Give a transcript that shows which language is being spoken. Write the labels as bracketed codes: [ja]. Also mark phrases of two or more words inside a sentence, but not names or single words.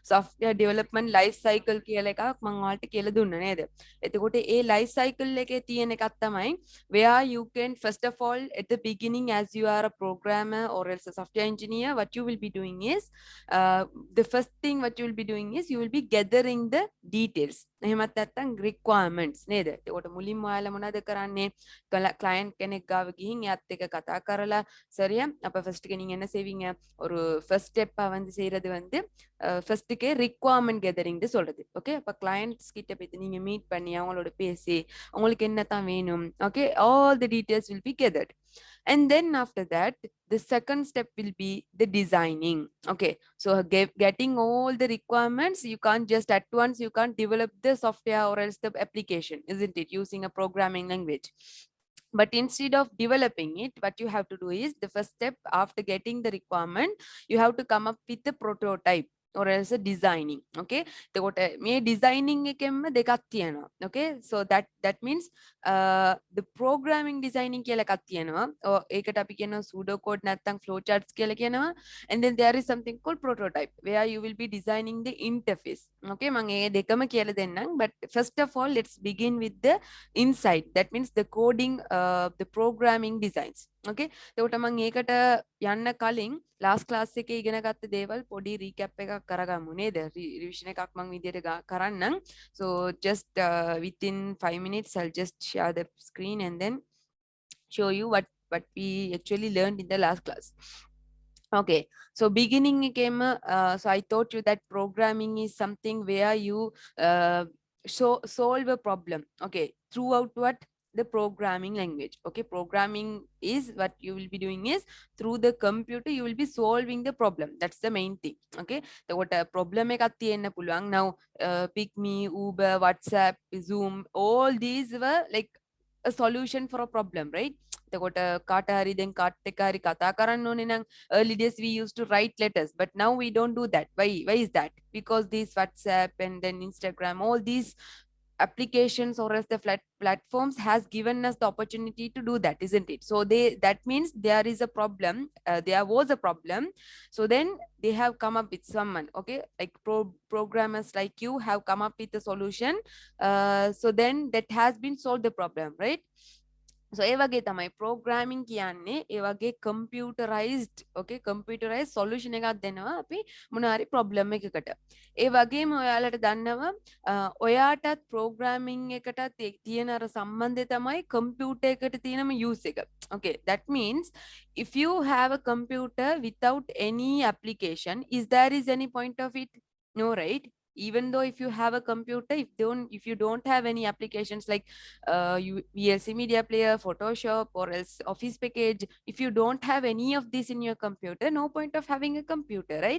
[en] software development life cycle [si] කියලා එකක් මම ඔයාලට කියලා දුන්නා නේද? එතකොට ඒ life cycle එකේ තියෙන එකක් තමයි [en] where you can first of all at the beginning as you are a programmer or else a software engineer, what you will be doing is the first thing what you will be doing is you will be gathering the details. [si] එහෙමත් නැත්නම් requirements නේද? එතකොට මුලින්ම ඔයාලා මොනවද කරන්නේ? client කෙනෙක් ගාව ගිහින් එයාත් එක්ක කතා කරලා சரியா? [ta] அப்ப first நீங்க என்ன செய்வீங்க? ஒரு [en] first step [ta] வந்து செய்யறது வந்து [en] first requirement gathering [ta] சொல்றது. ஓகே, அப்போ கிளையண்ட்ஸ் கிட்ட போய் நீங்க மீட் பண்ணி அவங்களோட பேசி உங்களுக்கு என்ன தான் வேணும், ஓகே, [en] all the details will be gathered. And then after that, the second step will be the designing. Okay, so getting all the requirements, you can't just at once, you can't develop the software or else the application, isn't it, using a programming language. But instead of developing it, what you have to do is the first step after getting the requirement, you have to come up with the prototype or else a designing. [si] Okay, එතකොට මේ designing එකෙන්ම දෙකක් තියෙනවා. [en] Okay, so that means the programming designing [si] කියලා එකක් තියෙනවා. ඒකට අපි කියනවා [en] pseudo code [si] නැත්නම් [en] flow charts [si] කියලා කියනවා. [en] And then there is something called prototype where you will be designing the interface. [si] Okay, මම ඒ දෙකම කියලා දෙන්නම්. [en] But first of all, let's begin with the inside. That means the coding, the programming designs. [si] Okay, එතකොට මම ඒකට යන්න කලින් [en] last class [si] එකේ ඉගෙන ගත්ත දේවල් පොඩි recap එකක් කරගමු නේද? revision එකක් මම විදියට කරන්නම්. [en] So just within 5 minutes I'll just share the screen and then show you what we actually learned in the last class. Okay, so beginning came, so I taught you that programming is something where you solve a problem, okay, throughout what? The programming language. Okay, programming is what you will be doing is through the computer you will be solving the problem. That's the main thing. Okay, so what a problem [si] එකක් තියෙන්න පුළුවන්. [en] Now pick me, Uber, WhatsApp, Zoom, all these were like a solution for a problem, right? [si] එතකොට කාට හරි දැන් කාට් එක හරි කතා කරන්න ඕනේ නම් [en] early days we used to write letters, but now we don't do that. Why is that? Because these WhatsApp and then Instagram, all these applications or as the platforms has given us the opportunity to do that, isn't it? So that means there is a problem, there was a problem, so then they have come up with someone, okay, like programmers like you have come up with a solution, so then that has been solved the problem, right? [si] So ඒ වගේ තමයි programming කියන්නේ ඒ වගේ [en] computerized, okay, computerized solution [si] එකක් දෙනවා අපි මොන හරි problem එකකට. ඒ වගේම ඔයාලට දන්නවා ඔයාටත් programming එකටත් තියෙන අර සම්බන්ධය තමයි computer එකට තියෙනම use එක. [en] Okay, that means if you have a computer without any application, is there is any point of it? No, right? Even though if you have a computer, if you don't have any applications like VLC media player, Photoshop or else office package, if you don't have any of this in your computer, no point of having a computer, right?